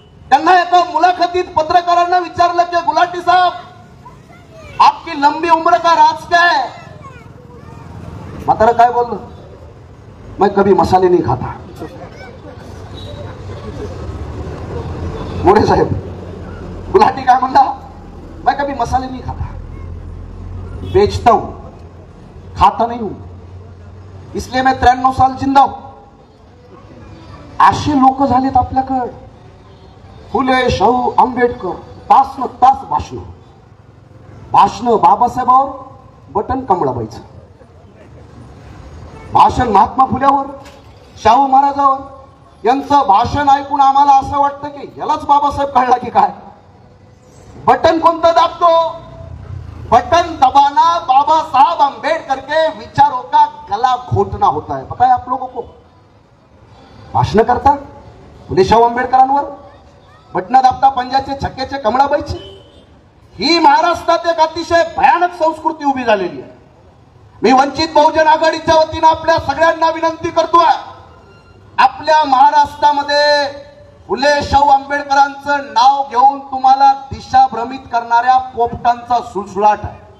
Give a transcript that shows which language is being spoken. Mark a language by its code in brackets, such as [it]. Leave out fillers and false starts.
[mr] त्यांना एका मुलाखतीत पत्रकारांना विचारलं की [hi] गुलाटी साहब आपकी लंबी उम्र का राज क्या है? [mr] म्हातारा काय बोललं? [hi] मैं कभी मसाले नहीं खाता. [mr] मोरे साहेब, गुलाटी काय म्हणला? [hi] मैं कभी मसाले नहीं खाता, बेचता हूं, खाता नहीं हूं, इसलिए मैं 93 साल जिंदा हूं. [mr] असे लोक झालेत आपल्याकडे. फुले, शाहू, आंबेडकर, तासन तास भाषण, भाषण बाबासाहेबावर, बटन कमळाबाईचं. भाषण महात्मा फुल्यावर, शाहू महाराजावर. यांचं भाषण ऐकून आम्हाला असं वाटतं की यालाच बाबासाहेब कळला की काय. बटन कोणतं दाबतो? [hi] बटन दबाना बाबा साहब आंबेडकर के विचारों का गला घोटना होता है. पता है आप लोगों को? [mr] भाषण करता फुले शाहू आंबेडकरांवर, बटन दाबता पंजाचे छक्क्याचे कमळाबाईचे. ही महाराष्ट्रात एक अतिशय भयानक संस्कृती उभी झालेली आहे. मी वंचित बहुजन आघाडीच्या वतीनं आपल्या सगळ्यांना विनंती करतोय, आपल्या महाराष्ट्रामध्ये फुले शाहू आंबेडकरांचं नाव घेऊन तुम्हाला दिशाभ्रमित करणाऱ्या पोपटांचा सुळसुळाट आहे.